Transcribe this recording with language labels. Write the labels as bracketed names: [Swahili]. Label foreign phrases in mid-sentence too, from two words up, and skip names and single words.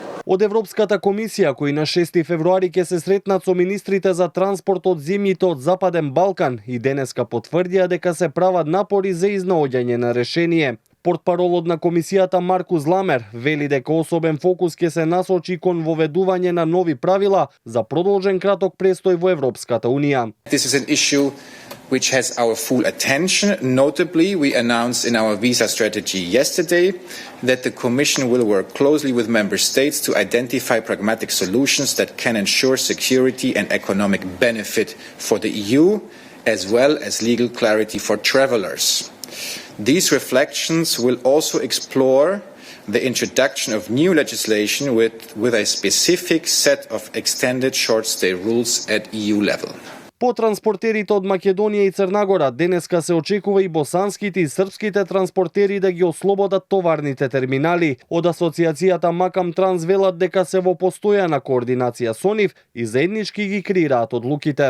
[Macedonian] Од Европската комисија, кои на 6 февруари ќе се сретнат со министрите за транспорт од земјите од Западен Балкан и денеска потврдија дека се прават напори за изнаоѓање на решение. Портпаролот на комисијата Маркус Ламер вели дека особен фокус ќе се насочи кон воведување на нови правила за продолжен краток престој во Европската Унија. [English] This is an issue which has our full attention. Notably, we announced in our visa strategy yesterday that the Commission will work closely with Member States to identify pragmatic solutions that can ensure security and economic benefit for the EU, as well as legal clarity for travellers. These reflections will also explore the introduction of new legislation with a specific set of extended short stay rules at EU level. [Macedonian] По транспортерите од Македонија и Црнагора денеска се очекува и босанските и српските транспортери да ги ослободат товарните терминали. Од асоциацијата Макам Транс велат дека се во постојана координација со нив и заеднички ги креираат одлуките.